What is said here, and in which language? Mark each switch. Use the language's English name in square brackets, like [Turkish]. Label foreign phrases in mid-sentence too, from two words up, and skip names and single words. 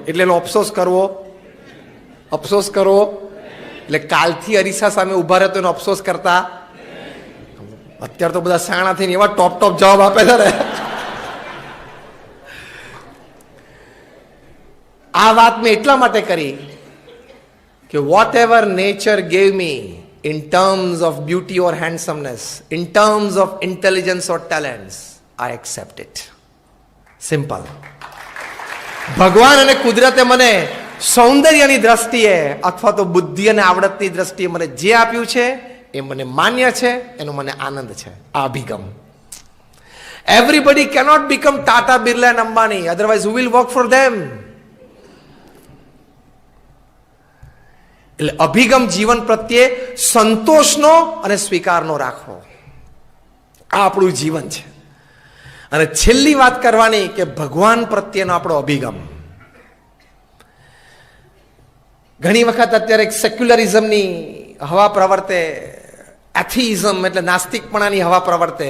[Gujarati] એટલે એનો અફસોસ કરવો, એટલે કાલથી અરીસા સામે ઉભા રહે તો એનો અફસોસ કરતા. અત્યારે તો બધા શાણા થઈને એવા ટોપ જવાબ આપે છે ને. આ વાત મેં એટલા માટે કરી કે [English] whatever nature gave me in terms of beauty or handsomeness, in terms of intelligence or talents, I accept it. Simple. [Gujarati] ભગવાન અને કુદરતે મને સૌંદર્યની દ્રષ્ટિએ અથવા તો બુદ્ધિ અને આવડતની દ્રષ્ટિએ મને જે આપ્યું છે એ મને માન્ય છે, એનો મને આનંદ છે. આ અભિગમ. [English] Everybody cannot become Tata, Birla and Ambani, otherwise who will work for them? [Gujarati] એટલે અભિગમ જીવન પ્રત્યે સંતોષનો અને સ્વીકારનો રાખવો. આ આપણું જીવન છે. અને છેલ્લી વાત કરવાની કે ભગવાન પ્રત્યેનો આપણો અભિગમ. ઘણી વખત અત્યારે સેક્યુલરિઝમની હવા પ્રવર્તે, એથિઇઝમ એટલે નાસ્તિકપણાની હવા પ્રવર્તે.